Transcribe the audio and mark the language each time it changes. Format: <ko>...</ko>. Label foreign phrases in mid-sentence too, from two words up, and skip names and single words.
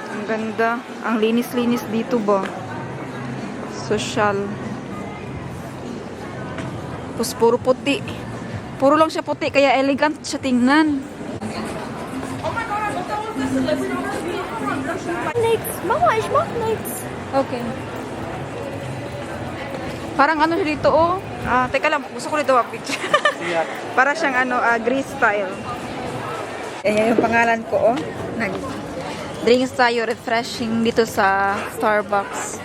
<tl>Ganda. Ang linis-linis dito ba? Social. Tapos puro puti. Puro lang siya puti, kaya elegant siya tingnan.</tl> <de>Nichts. Mama, ich mach nichts.</de> <tl>Okay. Parang ano siya dito, oh. Teka lang, gusto ko dito picture. Para siyang ano,</tl> <en>Greece style.</en> <tl>Ayan yung pangalan ko, oh. Drinks tayo, refreshing dito sa Starbucks.</tl>